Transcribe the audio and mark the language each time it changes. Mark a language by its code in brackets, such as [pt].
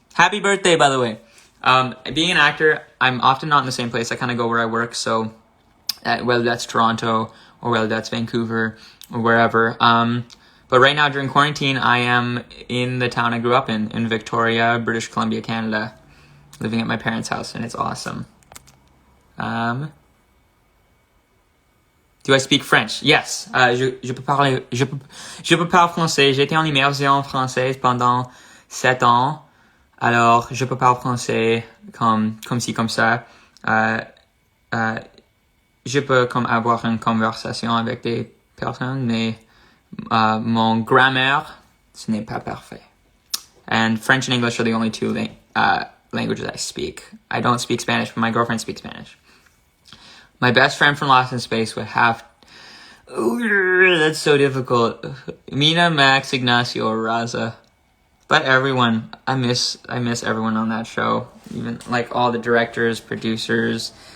[en] Happy birthday, by the way. Being an actor, I'm often not in the same place. I kind of go where I work, so whether that's Toronto or whether that's Vancouver or wherever. But right now during quarantine, I am in the town I grew up in Victoria, British Columbia, Canada, living at my parents' house, and it's awesome. Do I speak French? Yes. [fr] Je peux parler français. J'ai été en immersion française pendant 7 ans. Alors, je peux parler français comme ci, comme ça. Je peux comme avoir une conversation avec des personnes, mais mon grammaire, ce n'est pas parfait. [en] And French and English are the only two languages I speak. I don't speak Spanish, but my girlfriend speaks Spanish. My best friend from Lost in Space would have... Ooh, that's so difficult. Mina, Max, Ignacio, or Raza. But everyone, I miss everyone on that show. Even like all the directors, producers.